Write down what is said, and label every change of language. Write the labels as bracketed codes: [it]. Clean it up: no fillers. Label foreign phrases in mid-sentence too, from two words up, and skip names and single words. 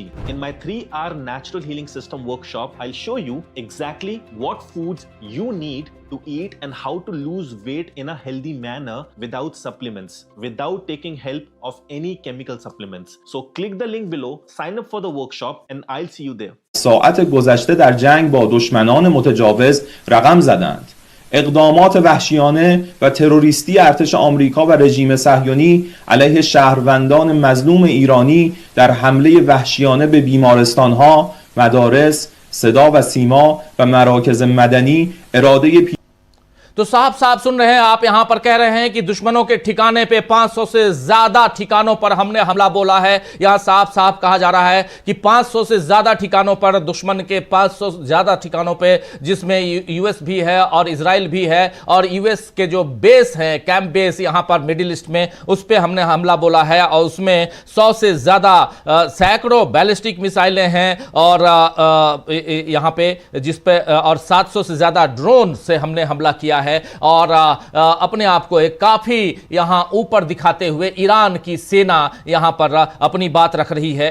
[en] In my 3-hour natural healing system workshop, I'll show you exactly what foods you need to eat and how to lose weight in a healthy manner without supplements, without taking help of any chemical supplements. So click the link below, sign up for the workshop, and I'll see you there. [fa] ساعت گذشته در جنگ با دشمنان متجاوز رقم زدند. اقدامات وحشیانه و تروریستی ارتش آمریکا و رژیم صهیونی علیه شهروندان مظلوم ایرانی در حمله وحشیانه به بیمارستانها، مدارس، صدا و سیما و مراکز مدنی اراده [hi] तो साफ साफ सुन रहे हैं आप, यहां पर कह रहे हैं कि दुश्मनों के ठिकाने पे 500 से ज्यादा ठिकानों पर हमने हमला बोला है। यहां साफ साफ कहा जा रहा है कि 500 से ज्यादा ठिकानों पर, दुश्मन के 500 से ज्यादा ठिकानों पे, जिसमें यूएस भी है और इजराइल भी है, और यूएस के जो बेस हैं, [en] camp base [hi] यहां पर मिडिल ईस्ट में, उस पर हमने हमला बोला है और उसमें 100 से ज्यादा सैकड़ों [en] ballistic missiles [hi] हैं और यहां पे जिस पे और 700 से ज्यादा ड्रोन से हमने हमला किया है और अपने आप को एक काफी यहां ऊपर दिखाते हुए ईरान की सेना यहां पर अपनी बात रख रही है।